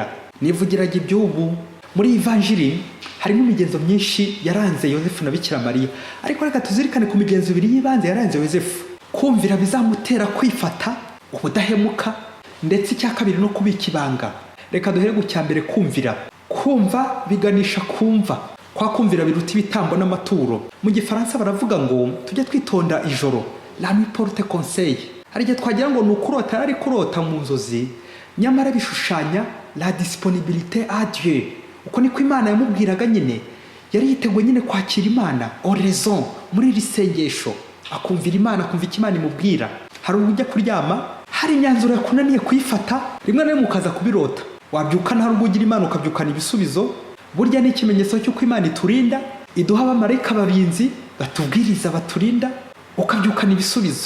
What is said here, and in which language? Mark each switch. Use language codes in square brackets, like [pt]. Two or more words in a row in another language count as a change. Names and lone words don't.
[rw] Nivugiraga iby'ubu muri Ivanjiri harimo imigenzo myinshi yaranze Yozefu na Bikira Mariya, ariko reka tuzirikane ku migenzo ibiri y'ibanze yaranze Yozefu. Kumvira bizamutera kwifata, ubudahemuka, ndetse icya kabiri no kubika ibanga. Reka duhere ku cya mbere, kumvira. Kumva biganisha kumva, kwa kumvira biruta ibitambo n'amaturo. Mu Gifaransa baravuga ngo tujye twitonda ijoro, [fr] la nuit porte conseil. [rw] Hari igihe twagira ngo ni ukurota, ari kurota mu nzozi, nyamara bishushanya [fr] la disponibilité à Dieu. [rw] Uko niko Imana yamubwiraga nyine, yari yiteguye nyine kwakira Imana oraison muri iri sengesho, akumvira Imana, akumva icyo Imana imubwira. Hari ujya kuryama, hari imyanzuro yakunaniye kuyifata, rimwe na rimwe ukaza kubirota. Wabyukana hari ugira Imana ukabyukana ibisubizo. Burya ni ikimenyetso cy'uko Imana iturinda, iduha abamarayika babinzi batubwiriza baturinda, ukabyukana ibisubizo.